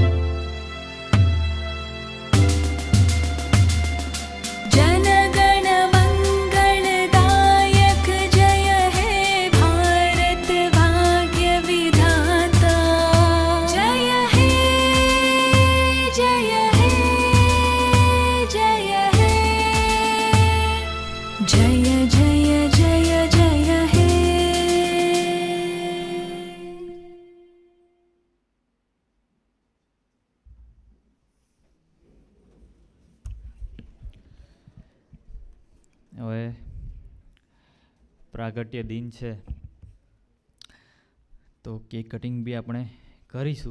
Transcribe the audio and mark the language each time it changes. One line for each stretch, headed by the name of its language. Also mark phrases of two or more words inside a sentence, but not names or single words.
Hindi: जनगण मंगलदायक जय हे भारत भाग्य विधाता. जय हे जय हे जय हे जय जय जय जय हे.
Gujarati: હવે પ્રાગટ્ય દિન છે તો
English: cake cutting
Gujarati: બી આપણે કરીશું.